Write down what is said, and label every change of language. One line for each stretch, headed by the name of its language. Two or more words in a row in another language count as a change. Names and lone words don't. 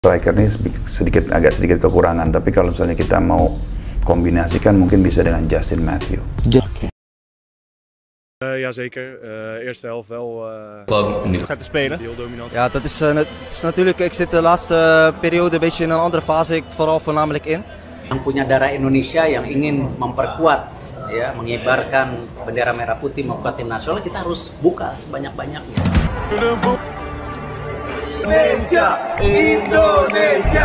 Indonesian: striker ini agak sedikit kekurangan, tapi kalau misalnya kita mau kombinasikan mungkin bisa dengan Justin Matthew.
Dutch: Ja zeker, eerste helft wel te spelen. heel dominant. Ja, dat is natuurlijk, ik zit de laatste periode een beetje in een andere fase, ik vooral voornamelijk in.
Indonesian: Yang punya darah Indonesia yang ingin memperkuat, ya, mengibarkan bendera merah putih memperkuat tim nasional, kita harus buka sebanyak-banyaknya. Indonesia, Indonesia.